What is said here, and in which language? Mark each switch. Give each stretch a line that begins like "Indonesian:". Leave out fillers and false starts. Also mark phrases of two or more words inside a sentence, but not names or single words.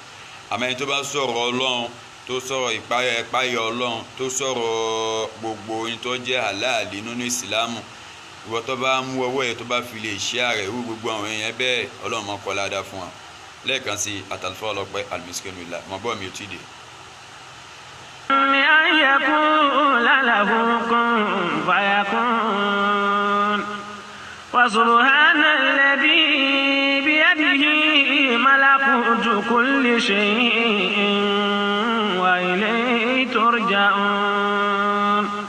Yoruba: Àmọ́ ẹni tó bá sọ̀rọ̀ Ọlọ́run, tó sọ̀rọ̀ ìpáyà Ọlọ́run, tó sọ̀rọ̀ gbogbo ohun tó jẹ́ halali nínú ìsìlámù, ìwọ tó bá mú ọwọ́ ẹ̀ tó bá fi lè share rẹ̀ wú gbogbo àwọn èèyàn bẹ́ẹ̀, Ọlọ́run máa kọ́ ládàá fún wa. Lẹ́ẹ̀kan sí àtàlùfáà ọlọ́pẹ́
Arabic: المسكين بالله,
Yoruba: mọ̀ bọ́ mi ò tí ì dé.
Arabic: وسبحان الذي بيده ملكوت كل شيء وإليه ترجعون.